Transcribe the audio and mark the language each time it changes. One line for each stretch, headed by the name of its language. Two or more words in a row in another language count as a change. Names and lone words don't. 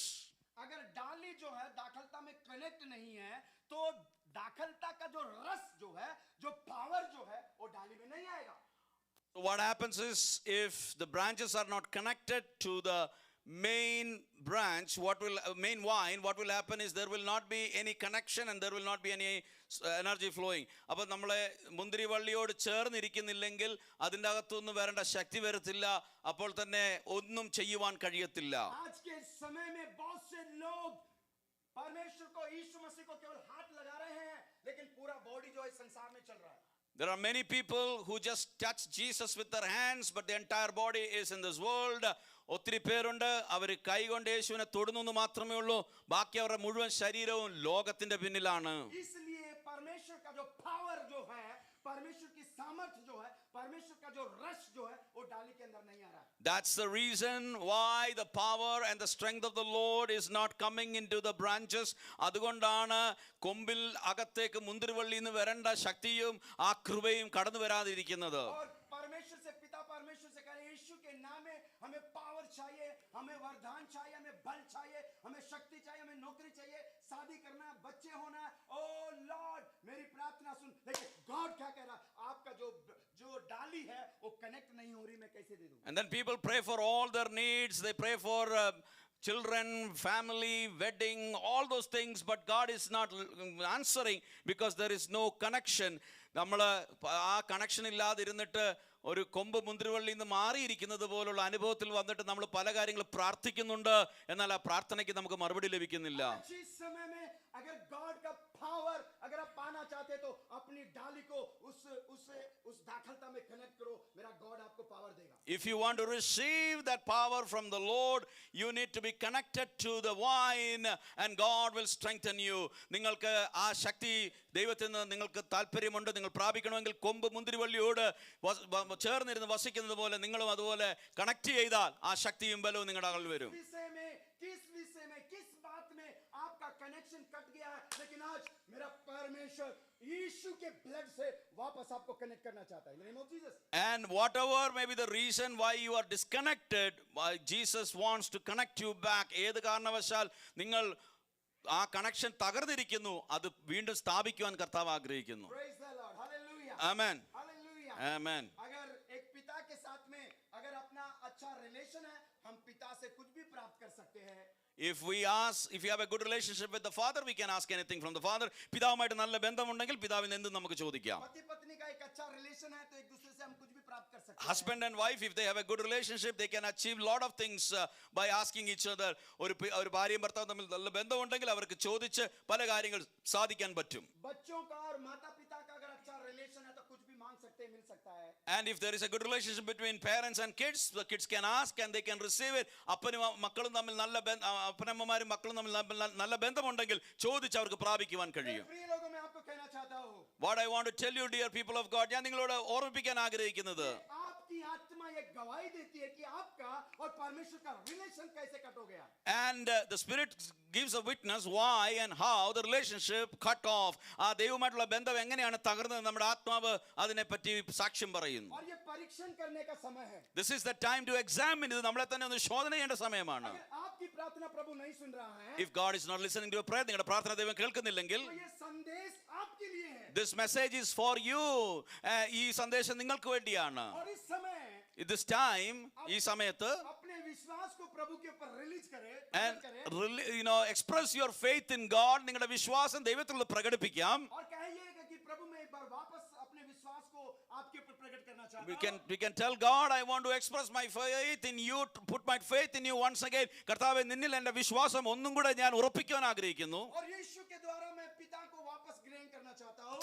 Hindi: अगर डाली जो है दाखलता में कनेक्ट नहीं है, तो दाखलता का जो रस जो है, जो पावर जो है, वो डाली में नहीं आएगा.
English: So what happens is, if the branches are not connected to the main branch, main vine, what will happen is there will not be any connection and there will not be any energy flowing.
Malayalam: അപ്പോൾ നമ്മളെ മുന്തിരിവള്ളിയോട് ചേർന്നിരിക്കുന്നില്ലെങ്കിൽ അതിൻ്റെ അകത്തുനിന്ന് വരേണ്ട ശക്തി വരത്തില്ല, അപ്പോൾ തന്നെ ഒന്നും ചെയ്യുവാൻ കഴിയത്തില്ല.
Hindi: आज के समय में बहुत से लोग परमेश्वर को, यीशु मसीह को केवल हाथ लगा रहे हैं, लेकिन पूरा बॉडी जो है संसार में चल रहा है.
English: There are many people who just touch Jesus with their hands, but the entire body is in this world.
Malayalam: ഒത്തിരി പേരുണ്ട്, അവർ കൈകൊണ്ട് യേശുവിനെ തൊടുന്നു എന്ന് മാത്രമേ ഉള്ളൂ, ബാക്കി അവരുടെ മുഴുവൻ ശരീരവും ലോകത്തിന്റെ പിന്നിലാണ്.
Hindi: इसलिए परमेश्वर का जो पावर जो है, परमेश्वर की सामर्थ्य जो है, परमेश्वर का जो रस जो है, वो डाली के अंदर नहीं आ रहा है.
English: That's the reason why the power and the strength of the Lord is not coming into the branches.
Malayalam: അതുകൊണ്ടാണ് കൊമ്പിൽ അകത്തേക്ക് മുന്തിരിവള്ളിയിൽ നിന്ന് വരേണ്ട ശക്തിയും ആ കൃപയും കടന്നു വരാതിരിക്കുന്നത്.
Hindi: और परमेश्वर से, पिता परमेश्वर से कह रहे हैं, यीशु के नाम में हमें पावर चाहिए, हमें वरदान चाहिए, हमें बल चाहिए, हमें शक्ति चाहिए, हमें नौकरी चाहिए, शादी करना है, बच्चे होना है.
English: O Lord,
Hindi: मेरी प्रार्थना सुन. देखिए गॉड क्या कह रहा है, आपका जो डाली है वो कनेक्ट नहीं हो रही, मैं कैसे दे दूं?
English: And then people pray for all their needs. They pray for children, family, wedding, all those things, but God is not answering because there is no connection.
Malayalam: നമ്മൾ ആ കണക്ഷൻ ഇല്ലാതിരുന്നിട്ട് ഒരു കൊമ്പ് മുന്തിരിവള്ളിയിൽ നിന്ന് മാറിയിരിക്കുന്നത് പോലുള്ള അനുഭവത്തിൽ വന്നിട്ട് നമ്മൾ പല കാര്യങ്ങൾ പ്രാർത്ഥിക്കുന്നുണ്ട്, എന്നാൽ ആ പ്രാർത്ഥനയ്ക്ക് നമുക്ക് മറുപടി ലഭിക്കുന്നില്ല.
Hindi: अगर गॉड का पावर अगर आप पाना चाहते तो अपनी डाली को उस दाखलता में कनेक्ट करो, मेरा गॉड आपको पावर देगा.
English: If you want to receive that power from the Lord, you need to be connected to the vine and God will strengthen you.
Malayalam: നിങ്ങൾക്ക് ആ ശക്തി ദൈവത്തിൽ നിന്ന് നിങ്ങൾക്ക് താല്പര്യമുണ്ട്, നിങ്ങൾ പ്രാപിക്കണമെങ്കിൽ കൊമ്പ് മുന്തിരിവള്ളിയോട് ചേർന്നിരുന്ന് വസിക്കുന്നത് പോലെ നിങ്ങളും അതുപോലെ കണക്ട് ചെയ്താൽ ആ ശക്തിയും ബലവും നിങ്ങളുടെ അകൽ വരും.
Hindi: किस विषय में, किस बात में आपका कनेक्शन कट गया है, लेकिन आज मेरा परमेश्वर यीशु के ब्लड से वापस आपको कनेक्ट करना चाहता है.
English: In the name of Jesus. And whatever may be the reason why you are disconnected, why Jesus wants to connect you back. ഏത് കാരണവശാൽ നിങ്ങൾ ആ കണക്ഷൻ തകർന്നിരിക്കുന്നു, അത് വീണ്ടും സ്ഥാപിക്കുവാൻ കർത്താവ് ആഗ്രഹിക്കുന്നു. Praise the Lord. Hallelujah. Amen. Hallelujah. Amen.
Hindi: अगर एक पिता के साथ में अगर अपना अच्छा रिलेशन है, हम पिता से कुछ भी प्राप्त कर सकते हैं.
English: If we ask, if you have a good relationship with the father, we can ask anything from the father.
Malayalam: പിതാവുമായിട്ട് നല്ല ബന്ധമുണ്ടെങ്കിൽ പിതാവിന് എന്തും നമുക്ക് ചോദിക്കാം.
Hindi: पति पत्नी का एक अच्छा रिलेशन है तो एक दूसरे से हम कुछ भी प्राप्त कर सकते हैं.
English: Husband and wife, if they have a good relationship, they can achieve lot of things by asking each other.
Malayalam: ഒരു ഭാര്യയും ഭർത്താവും തമ്മിൽ നല്ല ബന്ധമുണ്ടെങ്കിൽ അവർക്ക് ചോദിച്ച് പല കാര്യങ്ങൾ സാധിക്കാൻ പറ്റും.
Hindi: बच्चों का और माता पिता का अगर अच्छा रिलेशन है तो कुछ भी मांग सकते हैं, मिल सकता है.
English: And if there is a good relationship between parents and kids, the kids can ask and they can receive it.
Malayalam: അപ്പനും മക്കളും തമ്മിൽ നല്ല അപ്പനമ്മമാരും മക്കളും തമ്മിൽ നല്ല ബന്ധമുണ്ടെങ്കിൽ ചോദിച്ച് അവർക്ക് പ്രാപിക്കുവാൻ കഴിയും.
Hindi: प्रिय लोगों, मैं आपको कहना चाहता हूँ,
English: What I want to tell you, dear people of God,
Malayalam: ഞാൻ നിങ്ങളോട് ഓർമ്മിപ്പിക്കാൻ ആഗ്രഹിക്കുന്നത്,
Hindi: आपकी आत्मा ये गवाही देती है कि आपका और परमेश्वर का रिलेशन कैसे कट हो गया.
English: and the Spirit gives a witness why and how the relationship cut off.
Malayalam: ആ ദൈവമായിട്ടുള്ള ബന്ധം എങ്ങനെയാണ് തകർന്നത്, നമ്മുടെ ആത്മാവ് അതിനെപ്പറ്റി സാക്ഷ്യം പറയുന്നു.
Hindi: और ये परीक्षण करने का समय है.
English: This is the time to examine.
Malayalam: ഇത് നമ്മളെ തന്നെ ഒന്ന് ശോധന ചെയ്യേണ്ട സമയമാണ്.
Hindi: अगर आपकी प्रार्थना प्रभु नहीं सुन रहा है,
English: If God is not listening to your prayer,
Malayalam: നിങ്ങളുടെ പ്രാർത്ഥന ദൈവം കേൾക്കുന്നില്ലെങ്കിൽ,
Hindi: तो ये संदेश आपके लिए है.
English: this message is for you.
Malayalam: ഈ സന്ദേശം നിങ്ങൾക്ക് വേണ്ടിയാണ്.
Hindi: और इस समय
English: This time,
Malayalam: ഈ സമയത്ത്,
Hindi: अपने विश्वास को प्रभु के ऊपर रिलीज करें,
English: and
Hindi: प्रकट करें,
English: express your faith in God.
Malayalam: നിങ്ങളുടെ വിശ്വാസം ദൈവത്തിൽ പ്രകടിപ്പിക്കാം.
Hindi: और कहिएगा कि प्रभु मैं एक बार वापस अपने विश्वास को आपके ऊपर प्रकट करना चाहता हूं.
English: We can tell God, I want to express my faith in you, to put my faith in you once again.
Malayalam: കർത്താവേ, നിന്നിൽ എൻ്റെ വിശ്വാസം ഒന്നും കൂടെ ഞാൻ ഉറപ്പിക്കാൻ ആഗ്രഹിക്കുന്നു.
Hindi: और यीशु के द्वारा मैं पिता को वापस ग्रहण करना चाहता हूं.